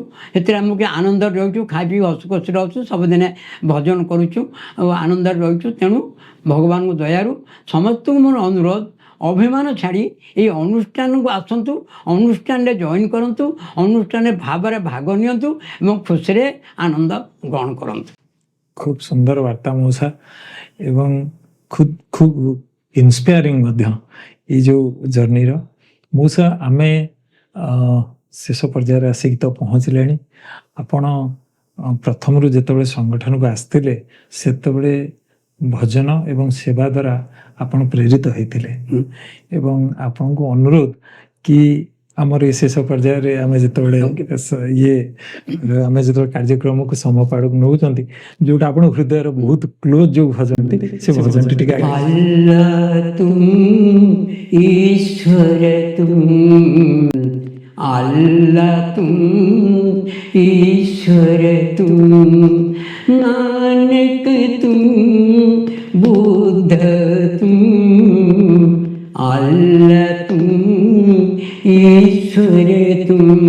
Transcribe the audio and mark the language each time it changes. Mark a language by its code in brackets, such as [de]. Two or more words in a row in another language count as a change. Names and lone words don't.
[or] ସେଥିରେ ଆମକୁ ଆନନ୍ଦରେ ରହୁଛୁ, ଖାଇ ପିଇ ହସ ଖୁସି ରହୁଛୁ, ସବୁଦିନେ ଭଜନ କରୁଛୁ ଆଉ ଆନନ୍ଦରେ ରହୁଛୁ। ତେଣୁ ଭଗବାନଙ୍କ ଦୟାରୁ ସମସ୍ତଙ୍କୁ ମୋର ଅନୁରୋଧ, ଅଭିମାନ ଛାଡ଼ି ଏଇ ଅନୁଷ୍ଠାନକୁ ଆସନ୍ତୁ, ଅନୁଷ୍ଠାନରେ ଜଏନ୍ କରନ୍ତୁ, ଅନୁଷ୍ଠାନରେ ଭାବରେ ଭାଗ ନିଅନ୍ତୁ ଏବଂ ଖୁସିରେ ଆନନ୍ଦ ଗ୍ରହଣ କରନ୍ତୁ। ଖୁବ ସୁନ୍ଦର ବାର୍ତ୍ତା ମଉସା ଏବଂ ଖୁବ ଇନ୍ସପାୟାରିଂ ମଧ୍ୟ এই ଯେଉଁ ଜର୍ଣ୍ଣିର। ମଉସା ଆମେ ଶେଷ ପର୍ଯ୍ୟାୟରେ ଆସିକି ତ ପହଞ୍ଚିଲେଣି। ଆପଣ ପ୍ରଥମରୁ ଯେତେବେଳେ ସଂଗଠନକୁ ଆସିଥିଲେ ସେତେବେଳେ ଭଜନ ଏବଂ ସେବା ଦ୍ୱାରା ଆପଣ ପ୍ରେରିତ ହୋଇଥିଲେ ଏବଂ ଆପଣଙ୍କୁ ଅନୁରୋଧ କି ଆମର ଏ ଶେଷ ପର୍ଯ୍ୟାୟରେ ଆମେ ଯେତେବେଳେ ଯେତେବେଳେ କାର୍ଯ୍ୟକ୍ରମକୁ ସମାପ୍ତ ଆଡ଼କୁ ନେଉଛନ୍ତି, ଯେଉଁଟା ଆପଣ ହୃଦୟର ବହୁତ କ୍ଲୋଜ୍ ଯେଉଁ ଭଜନଟି, ସେ ଭଜନଟି ଟିକେ [hi] अल्लाह तुम ईश्वर तुम, अल्लाह तुम ईश्वर तुम, नानक तुम बुद्ध तुम, अल्लाह तुम ईश्वर तुम।